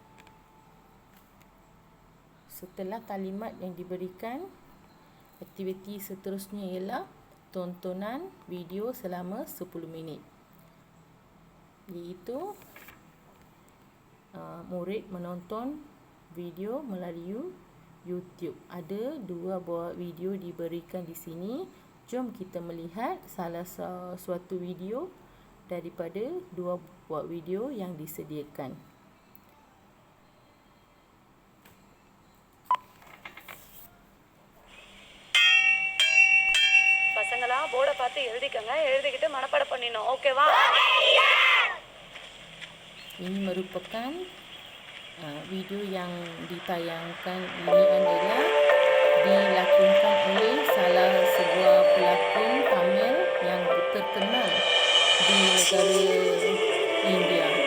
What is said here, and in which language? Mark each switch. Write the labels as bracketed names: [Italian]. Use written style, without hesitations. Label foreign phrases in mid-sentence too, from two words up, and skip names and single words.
[Malay] Setelah talimat yang diberikan, aktiviti seterusnya ialah tontonan video selama 10 minit, iaitu murid menonton video melalui YouTube. Ada 2 buah video diberikan di sini. Jom kita melihat salah suatu video daripada 2 buah video yang disediakan. [Tamil] பசங்களா போர்டை பார்த்து எழுதிக்கங்க, எழுதிக்கிட்டு மனப்பாடம் பண்ணிடணும். ஓகேவா? [Malay] Ini merupakan video yang ditayangkan. Ini adalah dilakonkan oleh salah sebuah pelakon Tamil yang terkenal di negara India.